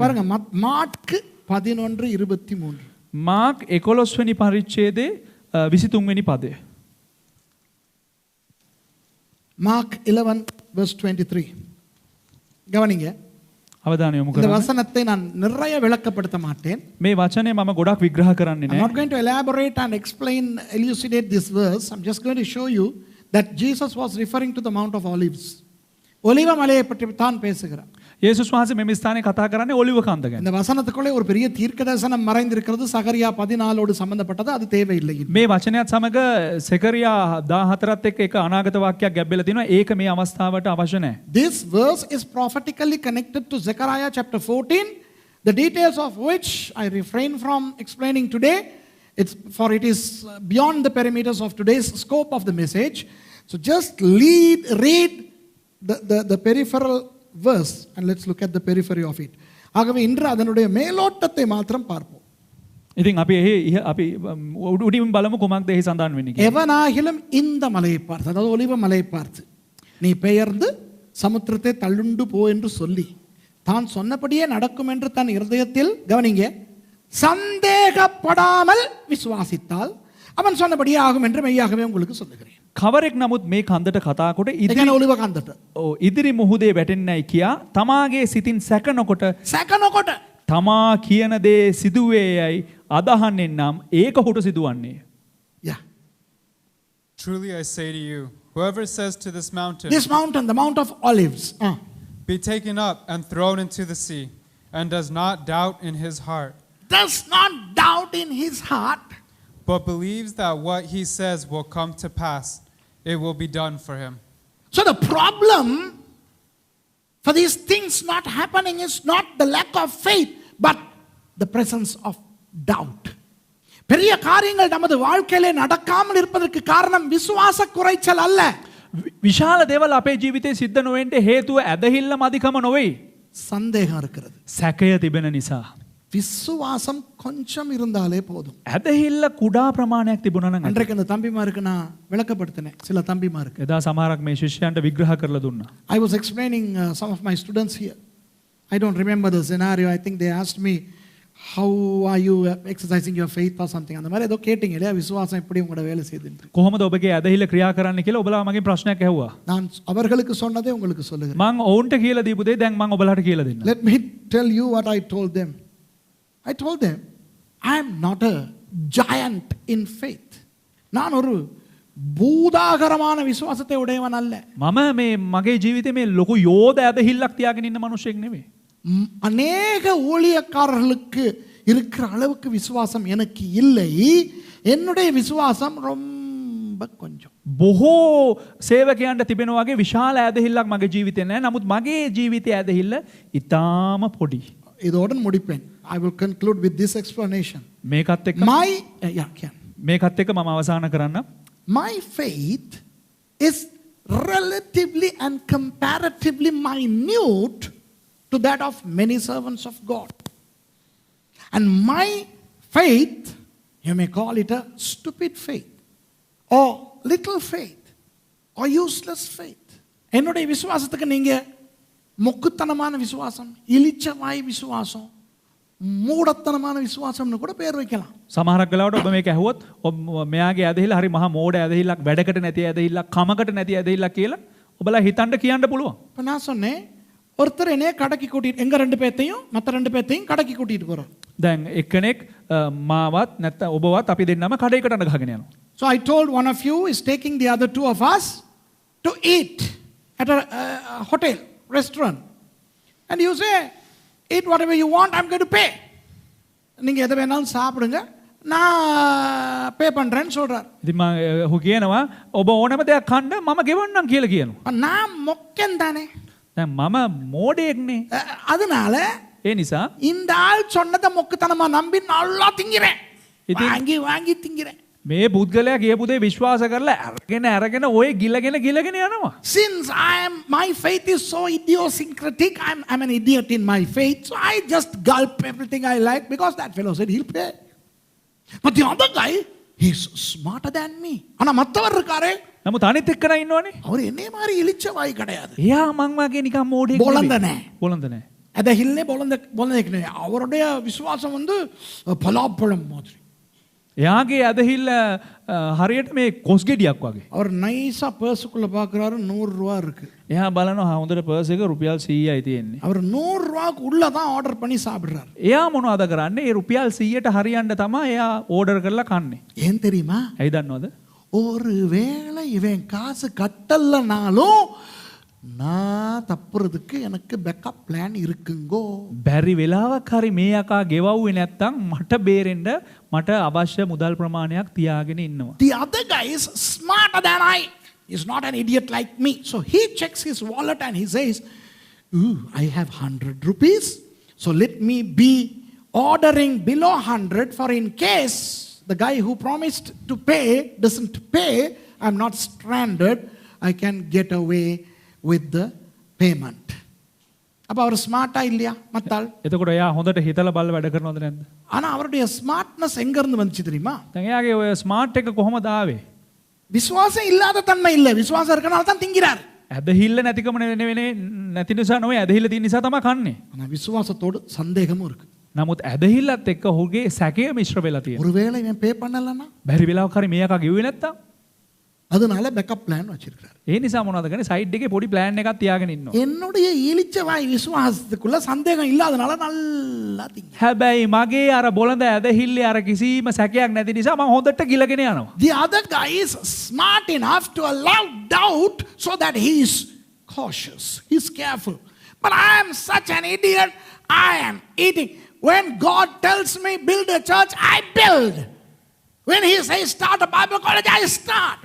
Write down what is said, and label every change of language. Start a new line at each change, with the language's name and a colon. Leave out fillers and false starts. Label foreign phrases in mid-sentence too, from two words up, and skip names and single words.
Tamil: பாருங்க மார்க் 11:23.
Sinhala: මාක් 11 වෙනි පරිච්ඡේදයේ 23 වෙනි පදය.
English: Mark 11:23.
Tamil: கவனிங்க.
Sinhala: අවධානය යොමු
Tamil: இந்த
Sinhala: කරන්න.
Tamil: வசனத்தை நான் நிறைய விளக்கப்படுத்த மாட்டேன்.
Sinhala: මේ වචනේ මම ගොඩක් විග්‍රහ කරන්නේ
English: I'm
Sinhala: නැහැ.
English: not going to elaborate and explain, elucidate this verse. I'm just going to show you that Jesus was referring to the Mount of Olives.
Tamil: ஒலிவ மலையை பற்றி தான் பேசுகிறார்.
Sinhala: යේසුස් වහන්සේ මෙම ස්ථානයේ කතා කරන්නේ ඔලිව කන්ද ගැන.
Tamil: இந்த வசனத்துக்குள்ளே ஒரு பெரிய தீர்க்கதரிசனம் மறைந்திருக்கிறது. சகரியா 14 சம்பந்தப்பட்டது. அது தேவையில்லை.
Sinhala: මේ වචනයත් සමග සෙකරියා 14ත් එක්ක එක අනාගත වාක්‍යයක් ගැබ්බෙලා තිනවා. ඒක මේ අවස්ථාවට අවශ්‍ය නැහැ.
English: This verse is prophetically connected to Zechariah chapter 14, the details of which I refrain from explaining today. For it is beyond the perimeters of today's scope of the message. So just read the peripheral verse and let's look at the periphery of it.
Tamil: ஆகவே இன்று அதனுடைய மேலோட்டத்தை மாத்திரம் பார்ப்போம்.
Sinhala: ඉතින් අපි උඩින් බලමු කුමක්ද එහි සඳහන් වෙන්නේ කියලා.
Tamil: எவனாகிலும் இந்த மலையை பார்த்து, அதாவது ஒலிவ மலையை பார்த்து, நீ பெயர்ந்து சமுத்திரத்தை தள்ளுண்டு போ என்று சொல்லி தான் சொன்னபடியே நடக்கும் என்று தன் இருதயத்தில் கவனிங்க சந்தேகப்படாமல் விசுவாசித்தால் அவன் சொன்னபடியே ஆகும் என்று மெய்யாகவே உங்களுக்கு சொல்லுகிறேன்.
Sinhala: කවරෙක් නමුත් මේ කන්දට කතා කොට இதுக்கான ஒலிவ காந்தට ඉදිරි මුහුදේ වැටෙන්නයි කියා තමාගේ සිතින් සැක නොකොට சகனோகோட்ட තමා කියන දේ සිදුවේ යයි අදහන්නේ නම් ඒක හුට සිදුවන්නේ.
English: yeah, Truly I say to you, whoever says to this mountain, this mountain, the Mount of Olives, be taken up and thrown into the sea, and does not doubt in his heart, does not doubt in his heart, but believes that what he says will come to pass, it will be done for him. so the problem for these things not happening is not the lack of faith but the presence of doubt.
Tamil: பெரிய காரியங்கள் நமது வாழ்க்கையிலே நடக்காமல் இருப்பதற்கு காரணம் விசுவாச குறைச்சல் அல்ல.
Sinhala: විශාල දේවල් අපේ ජීවිතේ සිද්ධ නොවෙන්න හේතුව ඇදහිල්ල මදිකම නොවේ.
Tamil: சந்தேகம் இருக்கிறது.
Sinhala: සැකය තිබෙන නිසා.
Tamil: விசுவாசம் கொஞ்சம் இருந்தாலே போதும்.
Sinhala: ඇදහිල්ල කුඩා ප්‍රමාණයක් තිබුණා නම්
Tamil: அன்றைக்கு அந்த தம்பிமாருக்கு நான் விளக்கப்படுத்தினேன், சில தம்பிமாருக்கு.
Sinhala: එදා සමහරක් මේ ශිෂ්‍යයන්ට විග්‍රහ කරලා දුන්නා.
English: I was explaining some of my students here. I don't remember the scenario. I think they asked me, how are you exercising your faith or something.
Tamil: அந்த மாதிரி ஏதோ கேட்டீங்க இல்லையா, விசுவாசம் எப்படி உங்களோட வேலை செய்யுதுன்னு.
Sinhala: කොහොමද ඔබගේ ඇදහිල්ල ක්‍රියා කරන්න කියලා ඔබලා මගෙන් ප්‍රශ්නයක් ඇහුවා.
Tamil: நான் அவர்களுக்கு சொன்னதே உங்களுக்கு சொல்லுகிறேன்.
Sinhala: මම ඔවුන්ට කියලා දීපු දේ දැන් මම ඔබලාට කියලා දෙන්නම්.
English: Let me tell you what I told them. I told them, I am not a giant in faith.
Tamil: நான் ஒரு பூதாகரமான விசுவாசத்தை உடையவன் அல்ல.
Sinhala: මම මේ මගේ ජීවිතේ මේ ලොකු යෝධ ඇදහිල්ලක් තියාගෙන ඉන්න මිනිහෙක් නෙවෙයි.
Tamil: அநேக ஊழியக்காரர்களுக்கு இருக்கிற அளவுக்கு விசுவாசம் எனக்கு இல்லை. என்னுடைய விசுவாசம் ரொம்ப கொஞ்சம்.
Sinhala: බොහෝ සේවකයන්ට තිබෙන වගේ විශාල ඇදහිල්ලක් මගේ ජීවිතේ නැහැ. නමුත් මගේ ජීවිතයේ ඇදහිල්ල ඊටාම පොඩි.
Tamil: இதோடன் முடிப்பேன்.
English: I will conclude with this explanation.
Sinhala: මේකත් එක්ක මේකත් එක්ක මම අවසන් කරන්න.
English: My faith is relatively and comparatively minute to that of many servants of God. And my faith, you may call it a stupid faith or little faith or useless faith.
Tamil: என்னுடைய விசுவாசத்துக்கு நீங்க மொக்குத்தனமான விசுவாசம், இளிச்சவாய் விசுவாசம், மூடத்தனமான விசுவாசம்னு கூட பேர் வைக்கலாம்.
Sinhala: සමහරක් වෙලාවට ඔබ මේක ඇහුවොත් මෙයාගේ ඇදහිල්ල හරි මහා මෝඩ ඇදහිල්ලක්, වැඩකට නැති ඇදහිල්ලක්, කමකට නැති ඇදහිල්ලක් කියලා ඔබලා හිතන්න කියන්න පුළුවන්.
Tamil: இப்போ நான் சொன்னேன், ஒருத்தர் என்னைய கடைக்கு கூட்டிட்டு, எங்க ரெண்டு பேத்தையும் மற்ற ரெண்டு பேத்தையும் கடைக்கு கூட்டிட்டு போறோம்.
Sinhala: දැන් එක්කෙනෙක් මාවත් නැත්නම් ඔබවත් අපි දෙන්නම කඩේකට යන ගහගෙන යනවා.
English: So I told one of you is taking the other two of us to eat at a hotel, restaurant. And you say, eat whatever you want, I'm going to pay.
Tamil: நீங்க எதை வேணாலும் சாப்பிடுங்க, நான் பே பண்றேன்னு சொல்றார்.
Sinhala: ඉතින් මම ඔහු කියනවා ඔබ ඕනම දෙයක් කන්න මම ගෙවන්නම් කියලා කියනවා.
Tamil: நான் மொக்கன் தானே.
Sinhala: දැන් මම මෝඩයෙක්නේ.
Tamil: அதனால
Sinhala: ඒ නිසා
Tamil: இந்த ஆள் சொன்னதை மொக்குத்தனமா நம்பி நல்லா திங்கிறேன், வாங்கி வாங்கி திங்கிறேன்.
Sinhala: මේ පුද්ගලයා කියපු දේ විශ්වාස කරලා අරගෙන ඔය ගිලගෙන යනවා.
English: Since my faith is so idiosyncratic, I'm an idiot in my faith, so I just gulp everything I like because that fellow said he'll pay. But the other guy, he's smarter than me.
Tamil: ஆனா மத்தவர் இருக்காரே,
Sinhala: නමුත් අනිත් එක්කන ඉන්නවනේ.
Tamil: அவர் என்னைய மாதிரி இளிச்ச வாய் கிடையாது.
Sinhala: එයා මං වගේ නිකන් මෝඩයෙක් බොළඳ නැහැ. அத ஹில்லே බොළඳෙක් නෙවෙයි.
Tamil: அவருடைய விசுவாசம் வந்து பலாப்பழம் மாதிரி.
Sinhala: එයාගේ ඇදහිල්ල හරියට මේ කොස් ගෙඩියක් වගේ.
Tamil: அவர் நைஸா பர்சுக்குள்ள பார்க்கறாரு, 100 ரூபாய் இருக்கு.
Sinhala: එයා බලනවා හොඳට පර්ස් එක රුපියල් 100යි තියෙන්නේ.
Tamil: அவர் 100 ரூபாய்க்கு உள்ள தான் ஆர்டர் பண்ணி சாப்பிடுறாரு.
Sinhala: එයා මොනවද කරන්නේ? ඒ රුපියල් 100ට හරියන්න තමයි එයා ඕඩර් කරලා කන්නේ.
Tamil: ஏன் தெரியுமா?
Sinhala: ඇයි දන්නවද?
Tamil: ஒருவேளை இவன் காசு கட்டலனாலும் நான் தப்புறதுக்கு எனக்கு
English: backup plan
Tamil: இருக்குங்கோ.
Sinhala: බැරි වෙලාවක් හරි මේ යකා ගෙවවුවේ නැත්තම් මට බේරෙන්න මට අවශ්‍ය මුදල් ප්‍රමාණයක් තියාගෙන ඉන්නවා.
English: The other guy is smarter than I. He's not an idiot like me. So he checks his wallet and he says, ooh, I have 100 rupees. So let me be ordering below 100 for in case the guy who promised to pay doesn't pay, I'm not stranded. I can get away with the payment.
Tamil: அப்போ அவர் ஸ்மார்ட்டா இல்லையா மத்தாள்?
Sinhala: එතකොට එයා හොඳට හිතලා බලලා වැඩ කරනවද නැද්ද?
Tamil: ஆனா அவருடைய ஸ்மார்ட்னஸ் எங்கிருந்து வந்துச்சு தெரியுமா?
Sinhala: දැන් එයාගේ ඔය ස්මාර්ට් එක කොහොමද ආවේ?
Tamil: விசுவாசம் இல்லாத தன்மை இல்லை, விசுவாசம் இருக்கனால தான் திங்கிறார்.
Sinhala: ඇදහිල්ල නැතිකම නැති නිසා නොවේ, ඇදහිල්ල තියෙන නිසා තමයි කන්නේ.
Tamil: ஆனா விசுவாசத்தோடு சந்தேகமும் இருக்கு.
Sinhala: නමුත් ඇදහිල්ලත් එක්ක ඔහුගේ සැකය මිශ්‍ර වෙලා තියෙනවා.
Tamil: ஒருவேளை இவன் பே பண்ணலன்னா
Sinhala: බැරි වෙලාවක හරි මේ එකා ගෙව්වේ නැත්තම්
Tamil: அதனால
English: backup plan
Tamil: வச்சிருக்காரு.
Sinhala: ඒ නිසා මොනවද කරන්නේ? සයිඩ් එකේ පොඩි ප්ලෑන් එකක් තියාගෙන ඉන්නවා.
Tamil: என்னுடைய ஈலிச்சவாய் விசுவாசத்துக்குள்ள சந்தேகம் இல்லாதனால நல்லா திங்க.
Sinhala: හැබැයි මගේ අර බොළඳ ඇදහිල්ලේ අර කිසිම සැකයක් නැති නිසා මම හොඳට ගිලගෙන යනවා.
English: The other guy is smart enough to allow doubt so that he is cautious, he is careful. But I am such an idiot. I am eating. When God tells me build a church, I build. When he says start a Bible college, I start.